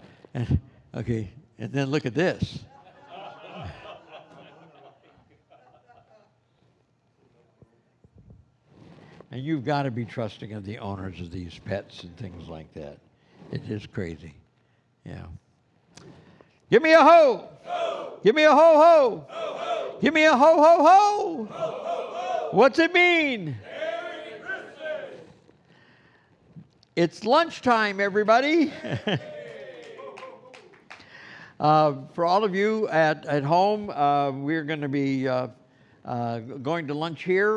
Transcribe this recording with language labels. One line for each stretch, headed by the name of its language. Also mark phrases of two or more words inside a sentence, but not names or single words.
English: And, okay, and then look at this. And you've got to be trusting of the owners of these pets and things like that. It is crazy. Yeah. Give me a ho! Ho! Give me a ho ho! Ho ho! Give me a ho ho ho! Ho ho ho! What's it mean? Merry Christmas! It's lunchtime, everybody. For all of you at home, we're going to be going to lunch here.